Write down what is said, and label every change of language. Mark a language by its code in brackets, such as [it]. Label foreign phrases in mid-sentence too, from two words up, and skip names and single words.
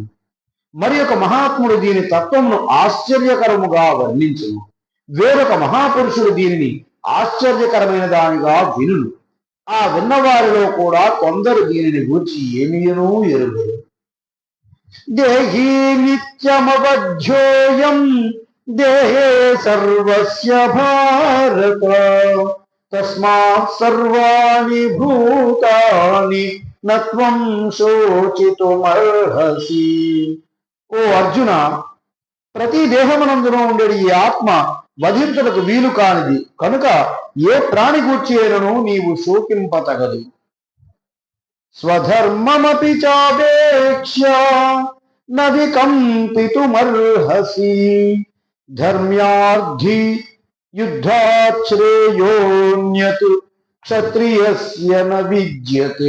[te] మరి ఒక మహాత్ముడు దీని తత్వమును ఆశ్చర్యకరముగా వర్ణించును. వేరొక మహాపురుషుడు దీనిని ఆశ్చర్యకరమైన దానిగా వినును. ఆ విన్నవారిలో కూడా కొందరు దీనిని గూర్చి ఏమీనూ ఎరుగరు. [sa] దేహీ నిత్యమవధ్యోయం దేహే సర్వస్య భారత తస్మాత్ సర్వాణి భూతాని నత్వం శోచితుమర్హసి. [te] ఓ అర్జున, ప్రతి దేహమునందున ఉండేది ఈ ఆత్మ వధించుటకు వీలు కానిది. కనుక ఏ ప్రాణి గూర్చి అయినను నీవు శోకింపతగదు. [sa] స్వధర్మమపి చావేక్ష్య న వికంపితుమర్హసి ధర్మ్యార్థి యుద్ధాత్ శ్రేయోన్యత్ క్షత్రియస్య న విద్యతే.